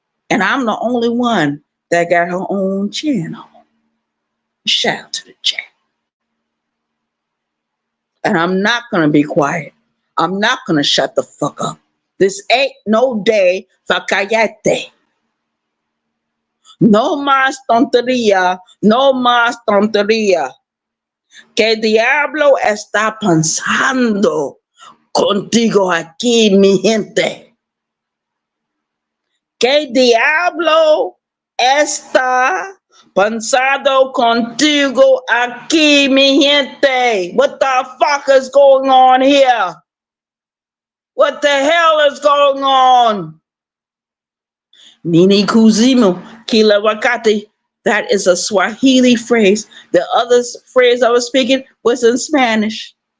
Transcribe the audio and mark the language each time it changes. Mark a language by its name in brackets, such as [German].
[English] And I'm the only one that got her own channel. Shout out to the chat. And I'm not going to be quiet. I'm not going to shut the fuck up. This ain't no day for callate. [Spanish] No más tontería, no más tontería. ¿Qué diablo está pensando contigo aquí, mi gente? ¿Qué diablo está pensando contigo aquí, mi gente? [English] What the fuck is going on here? What the hell is going on? [Swahili] Nini kuzimu kila wakati. [English] That is a Swahili phrase. The other phrase I was speaking was in Spanish.